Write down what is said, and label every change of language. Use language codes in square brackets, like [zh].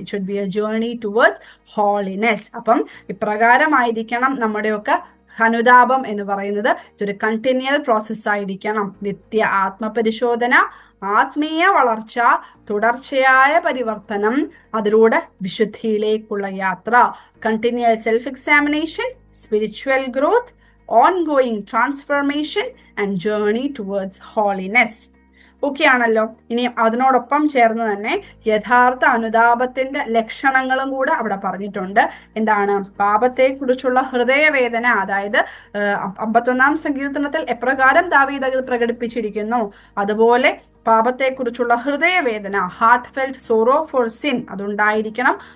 [en] It should be a journey towards holiness. [ml] അപ്പം ഇപ്രകാരമായിരിക്കണം നമ്മുടെയൊക്കെ അനുതാപം എന്ന് പറയുന്നത്. ഇതൊരു കണ്ടിന്യൂൽ പ്രോസസ് ആയിരിക്കണം. നിത്യ ആത്മപരിശോധന, ആത്മീയ വളർച്ച, തുടർച്ചയായ പരിവർത്തനം, അതിലൂടെ വിശുദ്ധിയിലേക്കുള്ള യാത്ര. [en] Continual self examination, spiritual growth, ongoing transformation and journey towards holiness. [ml] Okay ആണല്ലോ. ഇനി അതിനോടൊപ്പം ചേർന്ന് തന്നെ യഥാർത്ഥ അനുതാപത്തിന്റെ ലക്ഷണങ്ങളും കൂടെ അവിടെ പറഞ്ഞിട്ടുണ്ട്. എന്താണ്? പാപത്തെക്കുറിച്ചുള്ള ഹൃദയവേദന, അതായത് 51-ാം സങ്കീർത്തനത്തിൽ എപ്രകാരം ദാവീദ് അത് പ്രകടിപ്പിച്ചിരിക്കുന്നു, അതുപോലെ പാപത്തെക്കുറിച്ചുള്ള ഹൃദയവേദന, [en] heartfelt sorrow for sin, [ml] അതുണ്ടായിരിക്കണം.